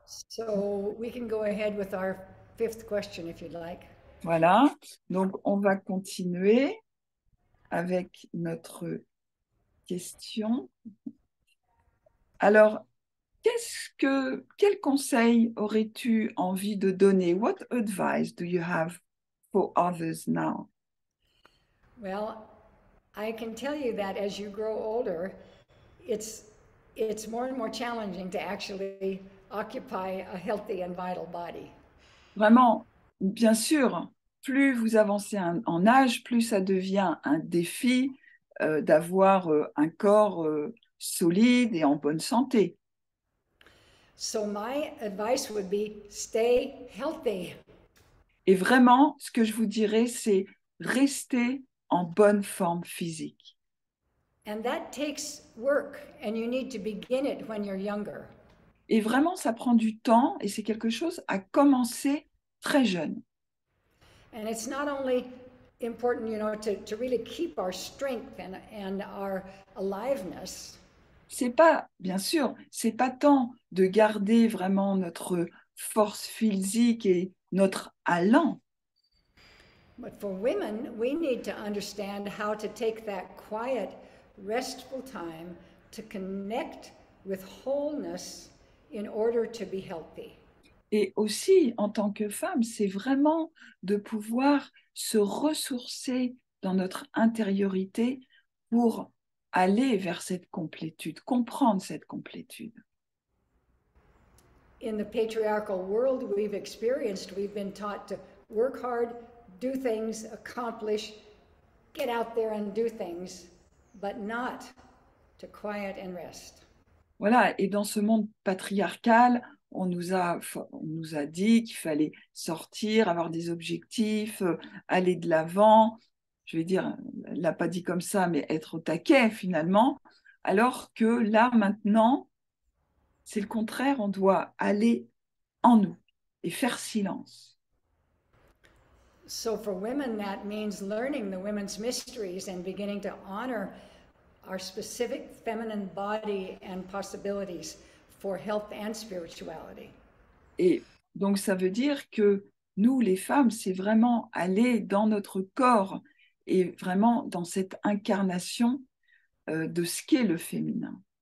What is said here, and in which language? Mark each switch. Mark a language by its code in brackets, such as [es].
[en] So we can go ahead with our fifth question if you'd like. [fr] Voilà, donc on va continuer avec notre question. Alors, quel conseil aurais-tu envie de donner? [en] What advice do you have for others now? Well, I can tell you that as you grow older, it's more and more challenging to actually occupy a healthy and vital body. [fr] Vraiment, bien sûr, plus vous avancez en âge, plus ça devient un défi d'avoir un corps solide et en bonne santé. [en] So my advice would be stay healthy. [fr] Et vraiment, ce que je vous dirais, c'est rester en bonne forme physique. [en] And that takes work, and you need to begin it when you're younger. [fr] Et vraiment, ça prend du temps et c'est quelque chose à commencer très jeune. [en] And it's not only important, to really keep our strength and our aliveness. [fr] C'est pas, bien sûr, c'est pas tant de garder vraiment notre force physique et notre allant. [en] But for women, we need to understand how to take that quiet, restful time to connect with wholeness in order to be healthy. [fr] Et aussi, en tant que femme, c'est vraiment de pouvoir se ressourcer dans notre intériorité pour aller vers cette complétude, comprendre cette complétude. [en] In the patriarchal world we've been taught to work hard, do things, accomplish, get out there and do things, but not to quiet and rest. [fr] Voilà, et dans ce monde patriarcal, on nous a dit qu'il fallait sortir, avoir des objectifs, aller de l'avant. Je vais dire, elle ne l'a pas dit comme ça, mais être au taquet finalement. Alors que là, maintenant, c'est le contraire, on doit aller en nous et faire silence. [en] So for women, that means learning the women's mysteries and beginning to honor our specific feminine body and possibilities for health and spirituality. [fr] Et donc, ça veut dire que nous, les femmes, c'est vraiment aller dans notre corps et vraiment dans cette incarnation de ce qu'est le féminin.